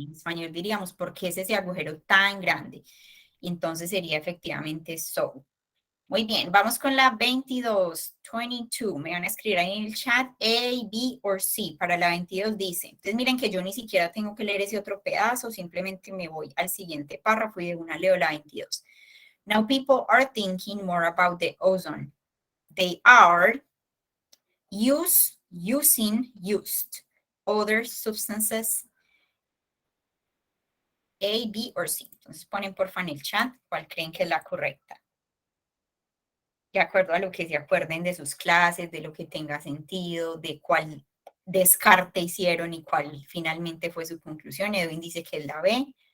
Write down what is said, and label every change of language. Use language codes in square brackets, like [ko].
[es] En español diríamos, ¿por qué es ese agujero tan grande? Y entonces sería efectivamente so. Muy bien, vamos con la 22. Me van a escribir ahí en el chat A, B o C. Para la 22 dice, entonces miren que yo ni siquiera tengo que leer ese otro pedazo, simplemente me voy al siguiente párrafo y de una leo la 22. [en] Now people are thinking more about the ozone. They are using other substances A, B o C. [es] Entonces ponen porfa en el chat cuál creen que es la correcta. De acuerdo a lo que se acuerden de sus clases, de lo que tenga sentido, de cuál descarte hicieron y cuál finalmente fue su conclusión. Edwin dice que es la B.